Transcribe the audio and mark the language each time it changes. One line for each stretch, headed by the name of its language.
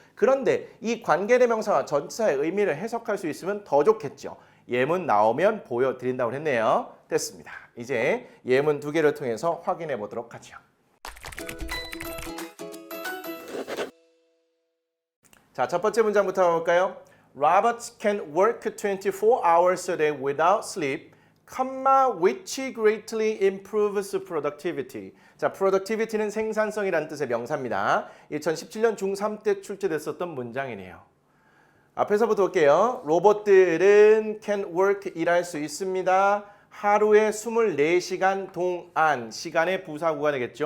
Korean: 그런데 이 관계대명사와 전치사의 의미를 해석할 수 있으면 더 좋겠죠. 예문 나오면 보여드린다고 했네요. 됐습니다. 이제 예문 2개를 통해서 확인해 보도록 하죠. 자, 첫 번째 문장부터 가볼까요?
English: Robert can work 24 hours a day without sleep, which greatly improves productivity.
Korean: 자, productivity는 생산성이라는 뜻의 명사입니다. 2017년 중3 때 출제됐었던 문장이네요. 앞에서부터 볼게요. 로봇들은
English: can work
Korean: 일할 수 있습니다. 하루에 24시간 동안 시간의 부사구가 되겠죠.